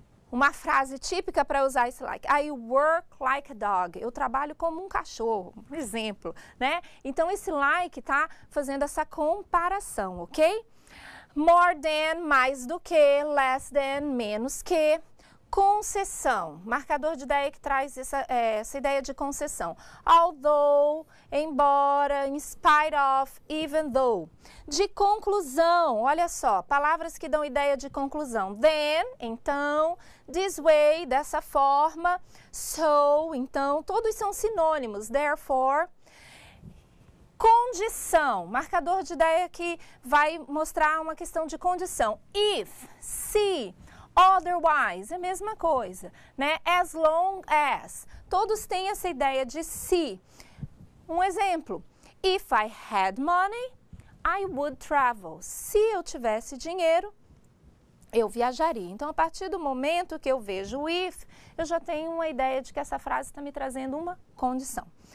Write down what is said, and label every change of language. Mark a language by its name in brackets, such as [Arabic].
[Portuguese] Uma frase típica para usar esse like, [English] I work like a dog, [Portuguese] eu trabalho como um cachorro, por exemplo, né? Então, esse like está fazendo essa comparação, ok? [English] More than, [Portuguese] mais do que, [English] less than, [Portuguese] menos que. Concessão, marcador de ideia que traz essa ideia de concessão. [English] Although, [Portuguese] embora, [English] in spite of, even though. [Portuguese] De conclusão, olha só, palavras que dão ideia de conclusão. Then, então, [English] this way, [Portuguese] dessa forma, so, então, todos são sinônimos. Therefore, Condição, marcador de ideia que vai mostrar uma questão de condição. If, se, otherwise, é a mesma coisa, né? [English] As long as, [Portuguese] todos têm essa ideia de se. Um exemplo, [English] if I had money, I would travel. [Portuguese] Se eu tivesse dinheiro, eu viajaria. Então, a partir do momento que eu vejo o if, eu já tenho uma ideia de que essa frase está me trazendo uma condição.